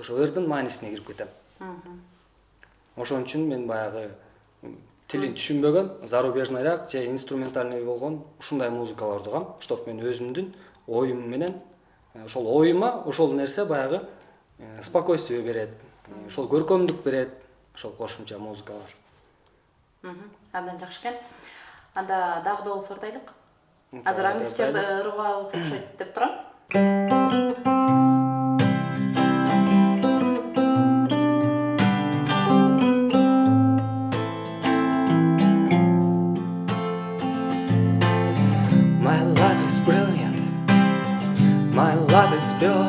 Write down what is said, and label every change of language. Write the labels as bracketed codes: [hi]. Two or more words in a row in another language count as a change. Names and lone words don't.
[ky] Ошо ырдын маанисине кирип кетем. Ошон үчүн мен баягы тилин түшүнбөгөн, зарубежныйраак же инструментальный болгон ушундай музыкаларды угам, чтоб мен өзүмдүн оюм менен ошол оюма ошол нерсе баягы спокойствие берет, ошол көркөмдүк берет, ошол кошумча музыкалар. Абдан жакшы экен. Анда дагы да болсо ырдайлык. Азыр англисчерди ыргабыз окшойт деп турам. [en] My love is brilliant, my love is pure.